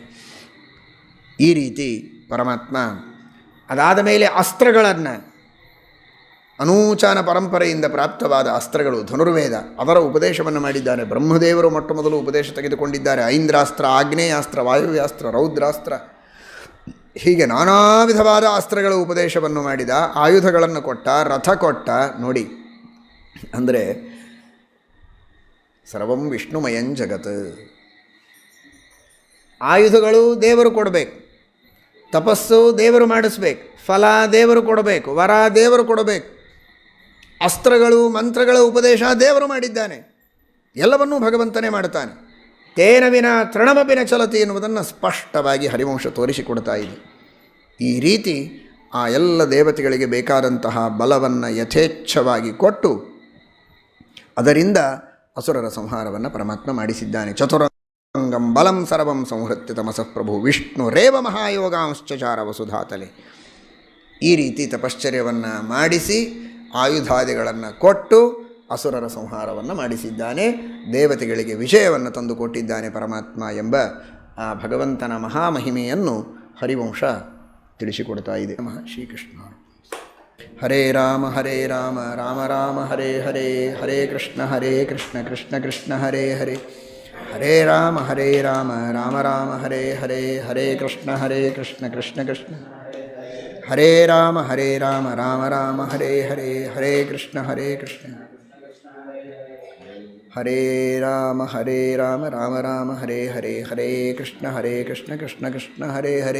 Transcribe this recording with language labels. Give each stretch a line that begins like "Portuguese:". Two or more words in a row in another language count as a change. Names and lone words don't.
Kannada: ಈ ರೀತಿ ಪರಮಾತ್ಮ ಅದಾದ ಮೇಲೆ ಅಸ್ತ್ರಗಳನ್ನು, ಅನೂಚಾನ ಪರಂಪರೆಯಿಂದ ಪ್ರಾಪ್ತವಾದ ಅಸ್ತ್ರಗಳು ಧನುರ್ವೇದ, ಅದರ ಉಪದೇಶವನ್ನು ಮಾಡಿದ್ದಾನೆ. ಬ್ರಹ್ಮದೇವರು ಮೊಟ್ಟ ಮೊದಲು ಉಪದೇಶ ತೆಗೆದುಕೊಂಡಿದ್ದಾರೆ. ಐಂದ್ರಾಸ್ತ್ರ, ಆಗ್ನೇಯಾಸ್ತ್ರ, ವಾಯುವ್ಯಾಸ್ತ್ರ, ರೌದ್ರಾಸ್ತ್ರ, ಹೀಗೆ ನಾನಾ ವಿಧವಾದ ಅಸ್ತ್ರಗಳ ಉಪದೇಶವನ್ನು ಮಾಡಿದ. ಆಯುಧಗಳನ್ನು ಕೊಟ್ಟ, ರಥ ಕೊಟ್ಟ. ನೋಡಿ, ಅಂದರೆ
Sanskrit: ಸರ್ವಂ ವಿಷ್ಣುಮಯಂ ಜಗತ್.
Kannada: ಆಯುಧಗಳು ದೇವರು ಕೊಡಬೇಕು, ತಪಸ್ಸು ದೇವರು ಮಾಡಿಸ್ಬೇಕು, ಫಲ ದೇವರು ಕೊಡಬೇಕು, ವರ ದೇವರು ಕೊಡಬೇಕು, ಅಸ್ತ್ರಗಳು ಮಂತ್ರಗಳ ಉಪದೇಶ ದೇವರು ಮಾಡಿದ್ದಾನೆ. ಎಲ್ಲವನ್ನೂ ಭಗವಂತನೇ ಮಾಡ್ತಾನೆ.
Sanskrit: ತೇನ ವಿನ ತೃಣಮಪಿನ ಚಲತಿ
Kannada: ಎನ್ನುವುದನ್ನು ಸ್ಪಷ್ಟವಾಗಿ ಹರಿವಂಶ ತೋರಿಸಿಕೊಡ್ತಾ ಇದೆ. ಈ ರೀತಿ ಆ ಎಲ್ಲ ದೇವತೆಗಳಿಗೆ ಬೇಕಾದಂತಹ ಬಲವನ್ನು ಯಥೇಚ್ಛವಾಗಿ ಕೊಟ್ಟು ಅದರಿಂದ ಅಸುರರ ಸಂಹಾರವನ್ನು ಪರಮಾತ್ಮ ಮಾಡಿಸಿದ್ದಾನೆ.
Sanskrit: ಚತುರಂಗಂ ಬಲಂ ಸರ್ವಂ ಸಂಹೃತ್ಯ ತಮಸಃ ಪ್ರಭು ವಿಷ್ಣುರೇವ ಮಹಾಯೋಗಾಂಶ್ಚಚಾರ ವಸುಧಾತಲೆ.
Kannada: ಈ ರೀತಿ ತಪಶ್ಚರ್ಯವನ್ನು ಮಾಡಿಸಿ ಆಯುಧಾದಿಗಳನ್ನು ಕೊಟ್ಟು ಅಸುರರ ಸಂಹಾರವನ್ನು ಮಾಡಿಸಿದ್ದಾನೆ. ದೇವತೆಗಳಿಗೆ ವಿಜಯವನ್ನು ತಂದುಕೊಟ್ಟಿದ್ದಾನೆ ಪರಮಾತ್ಮ ಎಂಬ ಆ ಭಗವಂತನ ಮಹಾಮಹಿಮೆಯನ್ನು ಹರಿವಂಶ ತಿಳಿಸಿಕೊಡ್ತಾ ಇದೆ. ಶ್ರೀಕೃಷ್ಣ.
Sanskrit: ಹರೇ ರಾಮ ರಾಮ ರಾಮ ಹರೇ ಹರೇ, ಹರೇ ಕೃಷ್ಣ ಕೃಷ್ಣ ಕೃಷ್ಣ ಹರೇ ಹರೇ, ಹರೇ ರಾಮ ರಾಮ ರಾಮ ಹರೇ ಹರೇ, ಹರೇ ಕೃಷ್ಣ ಕೃಷ್ಣ ಕೃಷ್ಣ ಹರೇ ರಾಮ ರಾಮ ರಾಮ ಹರೇ ಹರೇ, ಹರೇ ಕೃಷ್ಣ ಕೃಷ್ಣ ಹರೇ ರಾಮ ರಾಮ ರಾಮ ಹರೇ ಹರೇ, ಹರೇ ಕೃಷ್ಣ ಕೃಷ್ಣ ಕೃಷ್ಣ ಹರೇ ಹರೇ.